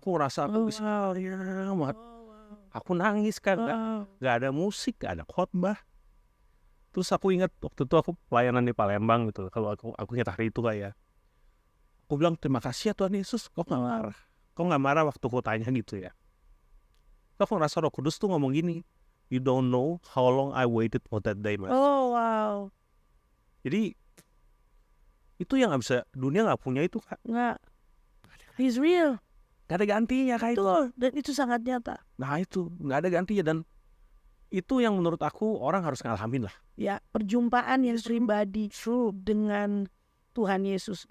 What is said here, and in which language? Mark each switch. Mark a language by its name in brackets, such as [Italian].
[Indonesian] Aku ngerasa aku bisa banget. Aku nangis kan, gak ada musik, gak ada khotbah. Terus aku ingat waktu itu aku pelayanan di Palembang gitu. Kalau aku ingat hari itu kayak, aku bilang terima kasih ya Tuhan Yesus. Kok gak marah? Kok gak marah waktu aku tanya gitu ya? Terus aku ngerasa Roh Kudus tuh ngomong gini, [English] you don't know how long I waited for that day, Mas. Oh wow. [Indonesian] Jadi itu yang gak bisa, dunia gak punya itu Kak. [English] Nggak. He's real. [Indonesian] Gak ada gantinya Kak itu. Betul. Dan itu sangat nyata. Nah itu gak ada gantinya. Dan itu yang menurut aku orang harus ngalamin lah. Ya perjumpaan yang pribadi dengan Tuhan Yesus.